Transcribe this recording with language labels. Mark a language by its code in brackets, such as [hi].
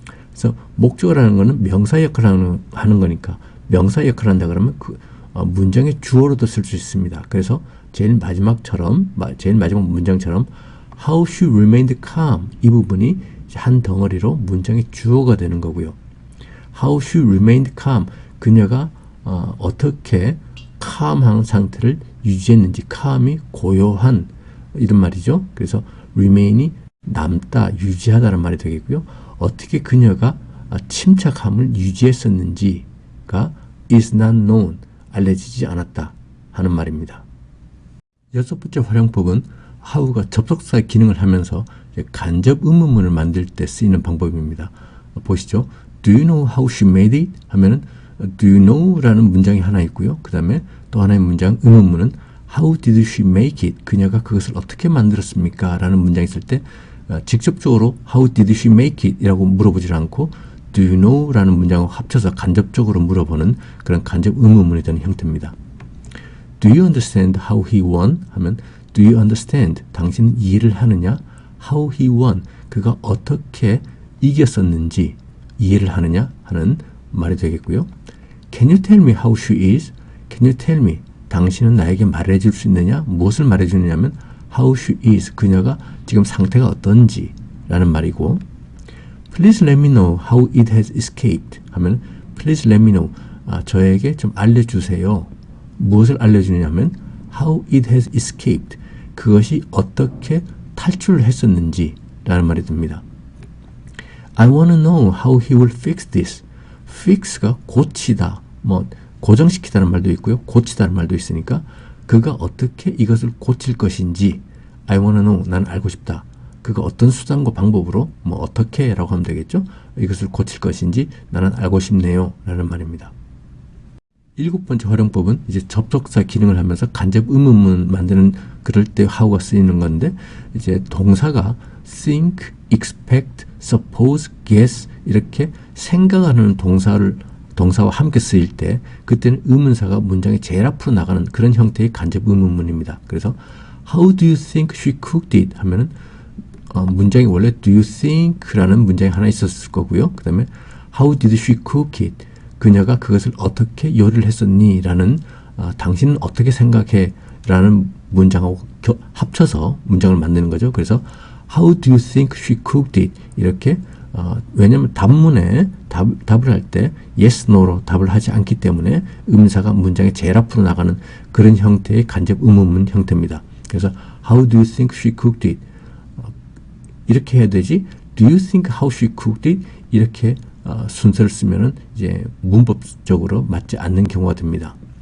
[ko] 그래서 목적어라는 거는 명사 역할을 하는 거니까 명사 역할을 한다 그러면 그 문장의 주어로도 쓸 수 있습니다. 그래서 제일 마지막 문장처럼 [en] how she remained calm [ko] 이 부분이 한 덩어리로 문장의 주어가 되는 거고요. [en] How she remained calm, [ko] 그녀가 어떻게 calm한 상태를 유지했는지, calm이 고요한 이런 말이죠. 그래서 remain이 남다, 유지하다는 말이 되겠고요. 어떻게 그녀가 침착함을 유지했었는지가 [en] is not known, [ko] 알려지지 않았다 하는 말입니다. 여섯 번째 활용법은 how가 접속사의 기능을 하면서 간접 의문문을 만들 때 쓰이는 방법입니다. 보시죠. [en] Do you know how she made it? [ko] 하면은 [en] Do you know? [ko] 라는 문장이 하나 있고요. 그 다음에 또 하나의 문장, 의문문은 [en] How did she make it? [ko] 그녀가 그것을 어떻게 만들었습니까? 라는 문장이 있을 때 직접적으로 [en] How did she make it? [ko] 이라고 물어보지 않고 [en] Do you know? [ko] 라는 문장을 합쳐서 간접적으로 물어보는 그런 간접 의문문이 되는 형태입니다. [en] Do you understand how he won? [ko] 하면 [en] Do you understand? [ko] 당신은 이해를 하느냐? [en] How he won? [ko] 그가 어떻게 이겼었는지 이해를 하느냐? 하는 말이 되겠고요. [en] Can you tell me how she is? Can you tell me? [ko] 당신은 나에게 말해줄 수 있느냐? 무엇을 말해주느냐면 [en] how she is, [ko] 그녀가 지금 상태가 어떤지 라는 말이고, [en] Please let me know how it has escaped [ko] 하면 [en] Please let me know, [ko] 저에게 좀 알려주세요. 무엇을 알려주느냐면 [en] how it has escaped, [ko] 그것이 어떻게 탈출을 했었는지 라는 말이 듭니다. [en] I want to know how he will fix this. [ko] fix가 고치다, 고정시키다는 말도 있고요. 고치다는 말도 있으니까 그가 어떻게 이것을 고칠 것인지 [en] I want to know, [ko] 난 알고 싶다. 그가 어떤 수단과 방법으로 어떻게 라고 하면 되겠죠. 이것을 고칠 것인지 나는 알고 싶네요 라는 말입니다. 일곱 번째 활용법은 이제 접속사 기능을 하면서 간접 의문문 만드는 그럴 때 how가 쓰이는 건데, 이제 동사가 think, expect, suppose, guess 이렇게 생각하는 동사와 함께 쓰일 때 그때는 의문사가 문장의 제일 앞으로 나가는 그런 형태의 간접 의문문입니다. 그래서 [en] How do you think she cooked it? [ko] 하면은 문장이 원래 [en] Do you think? [ko] 라는 문장이 하나 있었을 거고요. [en] 그 다음에 How did she cook it? [ko] 그녀가 그것을 어떻게 요리를 했었니? 라는 당신은 어떻게 생각해? 라는 문장하고 합쳐서 문장을 만드는 거죠. [en] 그래서 How do you think she cooked it? [ko] 이렇게 왜냐하면 답문에 답을 할 때 yes, no로 답을 하지 않기 때문에 의문사가 문장의 제일 앞으로 나가는 그런 형태의 간접 의문문 형태입니다. [en] 그래서 How do you think she cooked it? [ko] 이렇게 해야 되지. [en] Do you think how she cooked it? [ko] 이렇게 순서를 쓰면은 이제 문법적으로 맞지 않는 경우가 됩니다.